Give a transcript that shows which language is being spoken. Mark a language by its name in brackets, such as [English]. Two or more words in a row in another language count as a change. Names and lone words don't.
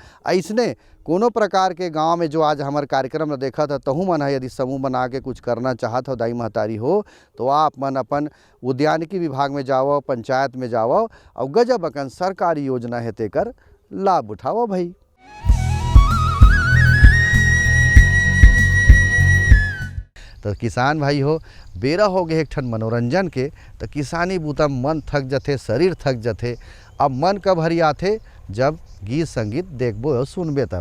[Chhattisgarhi] ऐसने कोनो प्रकार के गांव में जो आज हमारे कार्यक्रम में देखा था तहु मन है, यदि समूह बना के कुछ करना चाहत हो दाई महतारी हो तो आप मन अपन उद्यानिकी विभाग में जाओ, पंचायत में जाओ और गजब अकन सरकारी योजना है तेकर लाभ उठाओ भाई। तो किसान भाई हो बेरा हो गए एक ठन मनोरंजन के, तो किसानी बूता मन थक जाते, शरीर थक जाते। अब मन कब हरी आते जब गीत संगीत देखबो और सुनबे तब।